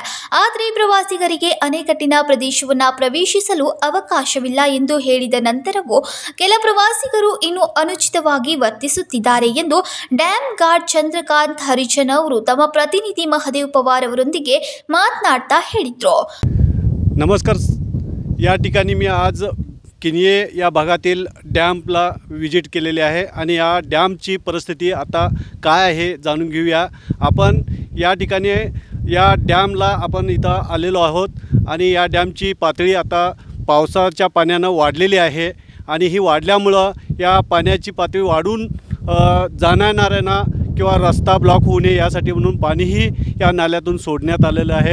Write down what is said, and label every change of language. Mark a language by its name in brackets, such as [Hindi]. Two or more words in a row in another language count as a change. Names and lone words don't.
[Kannada] ಆದರೆ ಪ್ರವಾಸಿಗರಿಗೆ ಅಣೆಕಟ್ಟಿನ ಪ್ರದೇಶವನ್ನ ಪ್ರವೇಶಿಸಲು ಅವಕಾಶವಿಲ್ಲ ಎಂದು ಹೇಳಿದ ನಂತರವೂ ಕೆಲ ಪ್ರವಾಸಿಗರು ಇನ್ನೂ ಅನುಚಿತವಾಗಿ ವರ್ತಿಸುತ್ತಿದ್ದಾರೆ ಎಂದು ಡ್ಯಾಂ ಗಾರ್ಡ್ ಚಂದ್ರಕಾಂತ್ ಹರಿಜನ್ ಅವರು ತಮ್ಮ ಪ್ರತಿನಿಧಿ ಮಹದೇವ್ ಪವಾರ್ ಅವರೊಂದಿಗೆ ಮಾತನಾಡ್ತಾ ಹೇಳಿದರು. [Marathi] नमस्कार. या ठिकाणी मी आज किनये या भागातील डॅमला विजिट केलेली आहे आणि या डॅमची परिस्थिती आता काय आहे जाणून घेऊया. आपण या ठिकाणी या डॅमला आपण इथं आलेलो आहोत आणि या डॅमची पातळी आता पावसाच्या पाण्यानं वाढलेली आहे आणि ही वाढल्यामुळं या पाण्याची पातळी वाढून जाणाऱ्यांना किंवा रस्ता ब्लॉक होऊ नये यासाठी म्हणून पाणीही या नाल्यातून सोडण्यात आलेलं आहे.